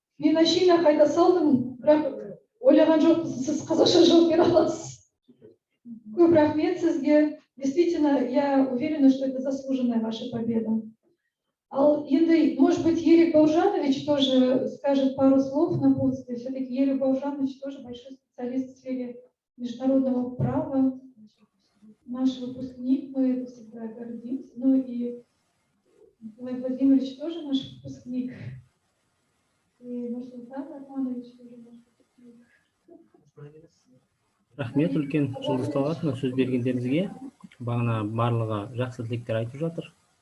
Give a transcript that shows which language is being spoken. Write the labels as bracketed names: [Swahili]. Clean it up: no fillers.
[Kazakh] Мен әшейін қайта салдым, бірақ ойлаған жоқпын, сіз қазақша жауап бере аласыз. Көп рахмет сізге. [Russian] Действительно, я уверена, что это заслуженная ваша победа. Может быть, Ерик Баужанович тоже скажет пару слов напутствие. Все-таки Ерик Баужанович тоже большой специалист в сфере международного права. Наш выпускник, мы это всегда гордимся. Ну и Николай Владимирович тоже наш выпускник. И Нурсултан Арманович тоже наш выпускник. [Kazakh] Рахмет үлкен Жұлдыз Талғатовна сөз бергендеріңізге. Бағана барлығы жақсы тілектер айтып жатыр.